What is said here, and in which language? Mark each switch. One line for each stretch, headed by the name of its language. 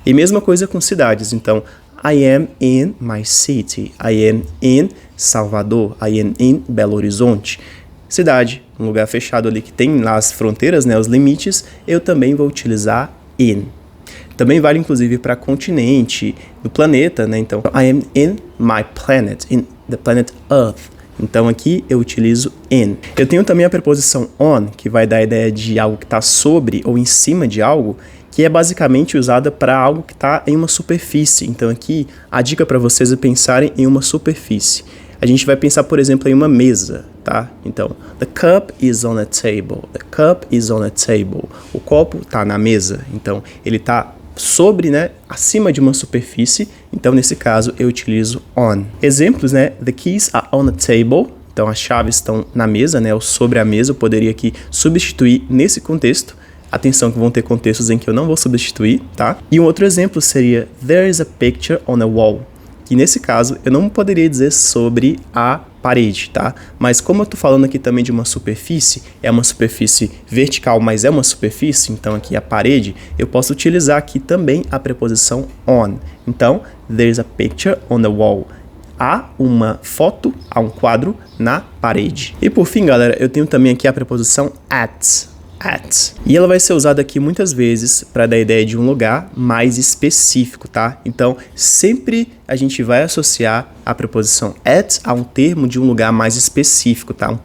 Portuguese: E mesma coisa com cidades, então,
English: I am in my city, I am in Salvador, I am in Belo Horizonte.
Portuguese: Cidade, um lugar fechado ali que tem lá as fronteiras, né, os limites, eu também vou utilizar in. Também vale inclusive para continente, no planeta, né? Então,
English: I am in my planet, in the planet Earth.
Portuguese: Então aqui eu utilizo in. Eu tenho também a preposição on, que vai dar a ideia de algo que está sobre ou em cima de algo, que é basicamente usada para algo que está em uma superfície. Então aqui a dica para vocês é pensarem em uma superfície. A gente vai pensar, por exemplo, em uma mesa, tá? Então,
English: the cup is on a table. The cup is on a table.
Portuguese: O copo tá na mesa. Então, ele tá sobre, né, acima de uma superfície. Então, nesse caso, eu utilizo on. Exemplos, né?
English: The keys are on a table.
Portuguese: Então, as chaves estão na mesa, né? Ou sobre a mesa. Eu poderia aqui substituir nesse contexto. Atenção que vão ter contextos em que eu não vou substituir, tá? E um outro exemplo seria
English: there is a picture on a wall.
Portuguese: Que nesse caso eu não poderia dizer sobre a parede, tá? Mas como eu tô falando aqui também de uma superfície, é uma superfície vertical, mas é uma superfície, então aqui a parede, eu posso utilizar aqui também a preposição on. Então,
English: there's a picture on the wall.
Portuguese: Há uma foto, há um quadro na parede. E por fim, galera, eu tenho também aqui a preposição at. E ela vai ser usada aqui muitas vezes para dar a ideia de um lugar mais específico, tá? Então, sempre a gente vai associar a preposição at a um termo de um lugar mais específico, tá?